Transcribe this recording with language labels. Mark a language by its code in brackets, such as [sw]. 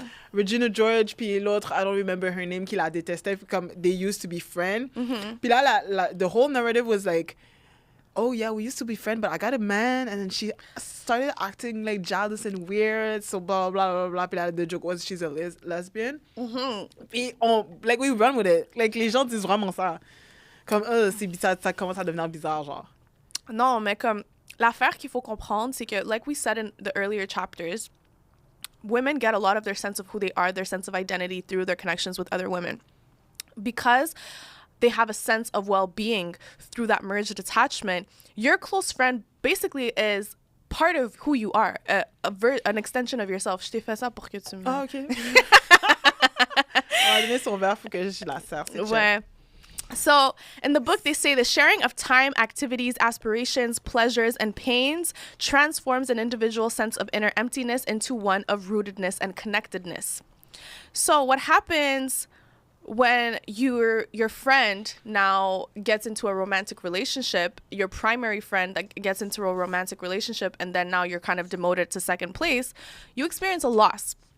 [en] Comme Regina George, puis l'autre, I don't remember her name, [fr] qui la détestait, [en] comme they used to be friends. [fr] Puis là, [en] the whole narrative was like, oh yeah, we used to be friends, but I got a man, and then she started acting like jealous and weird, so blah, blah, blah, blah. [fr] Puis là, [en] the joke was she's a lesbian. Puis we run with it. Like, [fr] les gens disent vraiment ça. Comme, c'est bizarre, ça commence à devenir bizarre, genre. Non, mais comme, l'affaire qu'il faut comprendre, c'est que, [en] like we said in the earlier chapters, women get a lot of their sense of who they are, their sense of identity through their connections with other women. Because they have a sense of well-being through that merged attachment, your close friend basically is part of who you are, an extension of yourself. [fr] Je t'ai fait ça pour que tu me... Ah, OK. On va donner son verre, faut que je la serve. Ouais. [en] So, in the book, they say the sharing of time, activities, aspirations, pleasures, and pains transforms an individual's sense of inner emptiness into one of rootedness and connectedness. So, what happens when your friend now gets into a romantic relationship, your primary friend that gets into a romantic relationship, and then now you're kind of demoted to second place, you experience a loss.